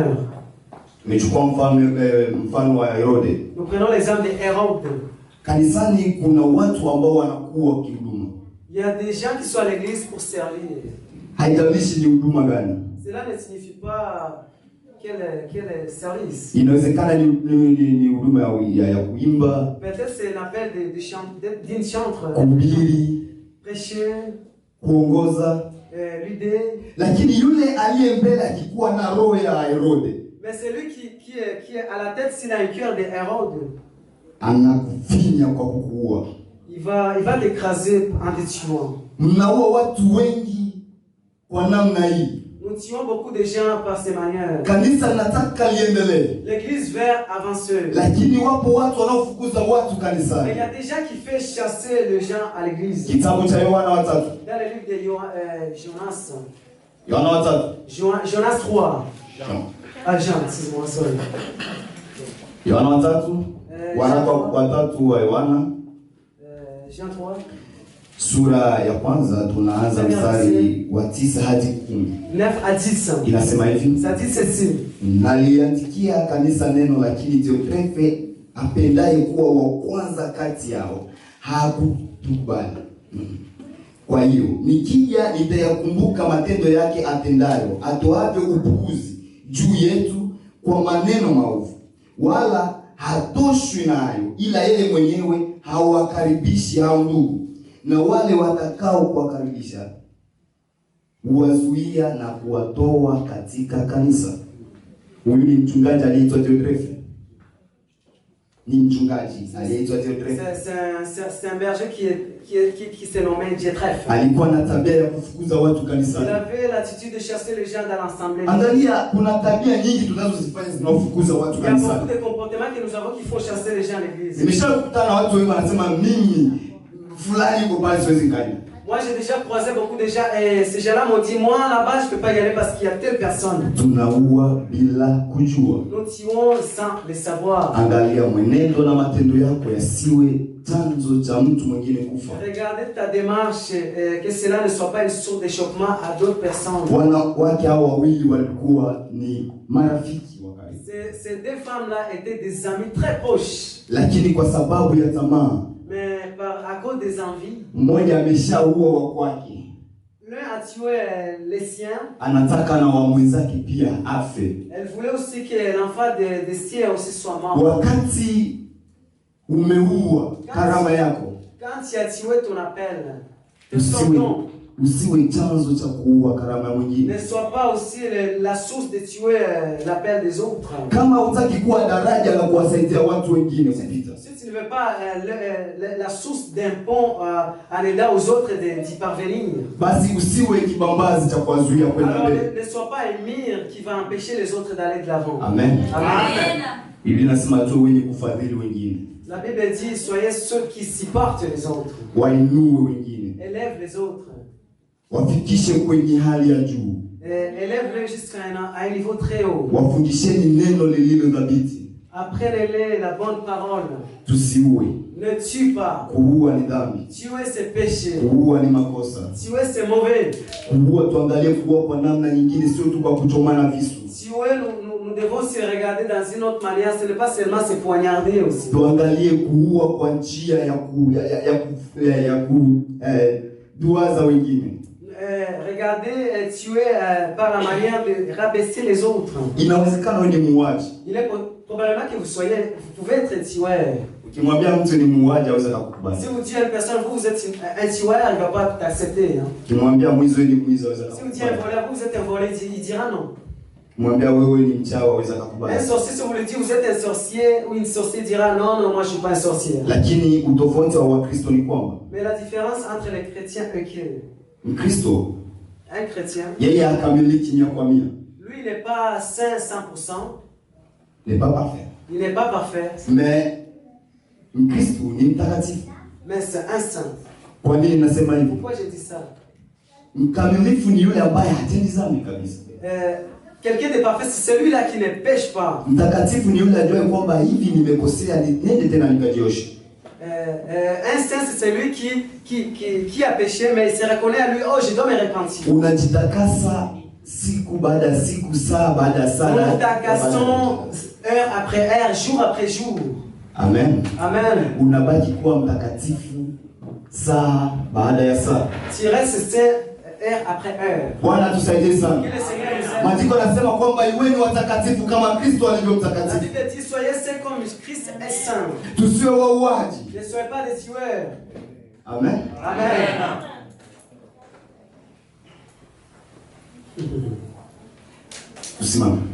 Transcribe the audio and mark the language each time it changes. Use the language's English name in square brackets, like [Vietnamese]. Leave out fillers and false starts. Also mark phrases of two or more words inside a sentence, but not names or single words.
[French] Nous prenons l'exemple de Hérode. Il y a des gens qui sont à l'église pour servir. Cela ne signifie pas quel service. [Swahili] Inawezekana ni huduma ya kuimba. [French] Peut-être c'est l'appel d'une chantre. [Swahili] Kuhubiri. [French] Prêcher. [Swahili] Kuongoza. [French] L'idée. [Swahili] Lakini yule aliye mbele akikuwa na roho ya Herode. [French] Mais celui qui est à la tête, s'il a un cœur de Hérode, [Swahili] anakufinya kwa kukuua. [French] Il va t'écraser en te tuant. [Swahili] Mnaua watu wengi kwa namna hii. [French] Nous tuons beaucoup de gens par ces manières. [Swahili] Kanisa nataka liendelee. [French] L'église vers avancer. [Swahili] Lakini wapo watu wanaofukuza watu kanisani. [French] Mais il y a des gens qui fait chasser les gens à l'église. [Swahili] Kitabu cha Yohana 3. [French] Dans le livre de Jonas. [Swahili] Yohana 3. [French] Jonas 3. Jean, excuse-moi, sorry. [Swahili] Yohana 3. Waraka wa 3 wa Yohana. [French] Jean 3. [Swahili] Sura ya kwanza tunaanza mstari wa 9 hadi 10. [French] 9 à 10. [Swahili] Inasema hivi. [French] Ça dit ceci. [Swahili] Naliandikia kanisa neno, lakini Diotrefe apendaye kuwa wa kwanza kati yao hakukubali. Kwa hiyo nikija nitayakumbuka matendo yake atendayo, atoavyo upuuzi juu yetu kwa maneno maovu, wala hatoshwi nayo, ila yeye mwenyewe hawakaribishi hao ndugu, na wale watakao kuwakaribisha huwazuia na kuwatoa katika kanisa. Huyu ni mchungaji aliyeitwa Diotrefe. Ni mchungaji aliyeitwa Diotrefe. [French] C'est un berger qui s'est nommé Diotrefe. [Swahili] Alikuwa na tabia ya kufukuza watu kanisani. [French] Il avait l'attitude de chasser les gens dans l'assemblée. [Swahili] Angalia, kuna tabia nyingi tunazozifanya zinafukuza watu kanisani. [French] Il y a beaucoup de comportements que nous avons qu'il faut chasser les gens à l'église. [Swahili] Nimeshakutana na watu wengi wanasema mimi fulani yuko pale siwezi kaja. [French] Moi j'ai déjà croisé beaucoup de gens et ces gens-là m'ont dit moi là-bas je peux pas y aller parce qu'il y a telle personne. [Swahili] Tunaua bila kujua. [French] Nous tuons sans le savoir. [Swahili] Angalia mwenendo na matendo yako yasiwe chanzo cha mtu mwingine kufa. [French] Regardez ta démarche que cela ne soit pas une source d'échauffement à d'autres personnes. [Swahili] Wanawake hao wawili walikuwa ni marafiki wa karibu. [French] Ces deux femmes-là étaient des amies très proches. [Swahili] Lakini kwa sababu ya tamaa, [French] mais à cause des envies, [Swahili] mmoja ameshaua wa kwake. [French] L'un a tué les siens. [Swahili] Anataka na wa mwenzake pia afe. [French] Elle voulait aussi que l'enfant de siens aussi soit mort. [Swahili] Wakati umeua karama yako, [French] quand tu as tué ton appel, [Swahili] usiwe chanzo cha kuua karama mwingine. [French] Ne sois pas aussi la source de tuer l'appel des autres. [Swahili] Kama hutaki kuwa daraja la kuwasaidia watu wengine kupita, [French] si tu ne veux pas la source d'un pont en aidant aux autres d'y parvenir, [Swahili] basi usiwe kibambazi cha kuwazuia kwenda mbele. [French] Ne sois pas un mire qui va empêcher les autres d'aller de l'avant. [Swahili] Amen. [French] Amen. [Swahili] Biblia inasema tu wenye kufadhili wengine. [French] La Bible dit soyez ceux qui supportent les autres. [Swahili] Wainue wengine. [French] Élève les autres. [Swahili] Wafikishe kwenye hali ya juu. [French] Élève-les jusqu'à un niveau très haut. [Swahili] Wafundisheni neno lililo thabiti. [French] Apprenez-les la bonne parole. [Swahili] Tusiue. [French] Ne tue pas. [Swahili] Kuua ni dhambi. [French] Tuer c'est péché. [Swahili] Kuua ni makosa. [French] Tuer c'est mauvais. [Swahili] Kuua, tuangalie kuua kwa namna nyingine, sio tu kwa kuchomana visu. [French] Tuer, nous devons se regarder dans une autre manière, ce n'est pas seulement se poignarder aussi. [Swahili] Tuangalie kuua kwa njia ya kuduaza wengine. [French] Regardez tuer par la manière de rabaisser les autres. [Swahili] Inawezekana wewe ni muuaji. [French] Il est probablement que vous pouvez être tueur. [Swahili] Ukimwambia mtu ni muuaji hawezi kukubali. [French] Si vous dites à une personne vous êtes un tueur, il ne va pas t'accepter. [Swahili] Ukimwambia mwizi ni mwizi hawezi kukubali. [French] Si vous dites un voleur vous êtes un voleur, il dira non. [Swahili] Ukimwambia wewe ni mchawi hawezi kukubali. [French] Un sorcier, si vous lui dites vous êtes un sorcier ou une sorcière, dira non, moi je suis pas un sorcier. [Swahili] Lakini utofauti wa Wakristo ni kwamba, [French] mais la différence entre les chrétiens et que [Swahili] Mkristo, [French] un chrétien, [Swahili] yeye hakamiliki 100%. [French] Lui il n'est pas saint 100%. Il n'est pas parfait. Il n'est pas parfait. [Swahili] Mais Mkristo ni mtakatifu. [French] Mais c'est un saint. [Swahili] Kwa nini nasema hivi? [French] Pourquoi je dis ça? [Swahili] Mkamilifu ni yule ambaye hatendi dhambi kabisa. [French] Quelqu'un de parfait c'est celui-là qui ne pêche pas. [Swahili] Mtakatifu ni yule ajue kwamba hivi nimekosea, niende tena nikajioshe. [French] Un saint c'est celui qui a péché mais il se reconnaît à lui, oh je dois me repentir. [Swahili] Unajitakasa siku baada ya siku, saa baada ya saa. [French] Nous takasons heure après heure, jour après jour. [Swahili] Amen. [French] Amen. [Swahili] Unabaki kuwa mtakatifu saa baada ya saa. [French] Tu restes saint heure après heure. [Swahili] Bwana tusaidie sana. [French] Que le Seigneur nous aide. [Swahili] Maandiko yanasema kwamba iweni watakatifu kama Kristo alivyo [French] La [Swahili] mtakatifu. [French] Bible dit soyez saints comme Christ est saint. [Swahili] Tusiwe wauaji. [French] Ne soyez pas des tueurs. [Swahili] Amen. [French] Amen. [Swahili] Tusimame.